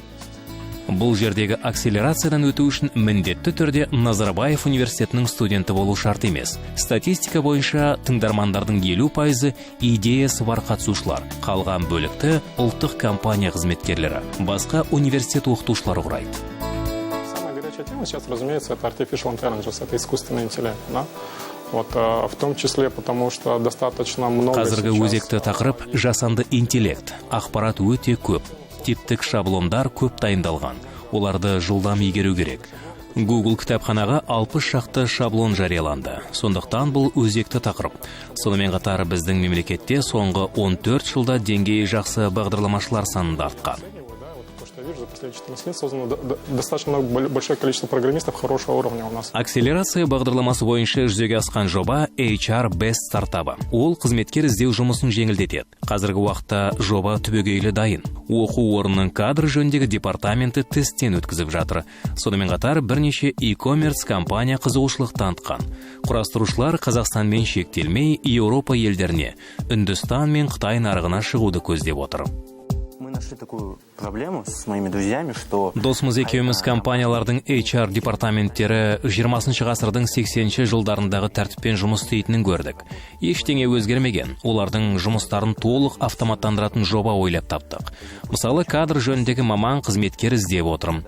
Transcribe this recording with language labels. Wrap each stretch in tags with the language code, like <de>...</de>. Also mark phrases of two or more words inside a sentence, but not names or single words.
<kk>Бұл жердегі акселерациядан өту үшін міндетті түрде Назарбаев университетінің студенті болу шарт емес. Статистика бойынша тыңдармандардың 50% идеясы бар қатысушылар. Қалған бөлікті ұлттық компания қызметкерлері, басқа университет оқытушылары құрайды.</kk> <ru>Самая горячая тема сейчас, разумеется, это</ru> <en>artificial intelligence,</en> <ru>это искусственный интеллект, да? Вот, в том числе, потому что достаточно много...</ru> <kk>Қазіргі өзекті тақырып жасанды интеллект. Ақпарат өте көп. Типтік шаблондар көп дайындалған. Оларды жылдам игеру керек. Google кітапханаға 60 шақты шаблон жарияланды. Сондықтан бұл өзекті тақырып. Сонымен қатар біздің мемлекетте соңғы 14 жылда деңгейі жақсы бағдарламашылар санында артқан.</kk> <ru>За последние 14 лет создано достаточно большое количество программистов хорошего уровня у нас.</ru> <kk>Акселерация бағдарламасы бойынша жүзеге асқан жоба HR Best стартабы. Ол қызметкер іздеу жұмысын жеңілдетеді. Қазіргі уақытта жоба түбегейлі дайын. Оқу орнының кадр жөніндегі департаменті тесттен өткізіп жатыр. Сонымен қатар бірнеше e-commerce компания қызығушылық танытқан. Құрастырушылар Қазақстанмен шектелмей Еуропа елдеріне, Үндістан мен Қытай нарығына шығуды көздеп отыр.</kk> <ru>Нашли такую проблему с моими друзьями, что...</ru> <kk>Досымыз екеуміз компаниялардың HR департаменттері 20 ғасырдың 80-ші жылдарындағы тәртіппен жұмыс істейтінін көрдік. Ештеңе өзгермеген. Олардың жұмыстарын толық автоматтандыратын жоба ойлап таптық. Мысалы, кадр жөніндегі маман қызметкер іздеп отырмын.</kk>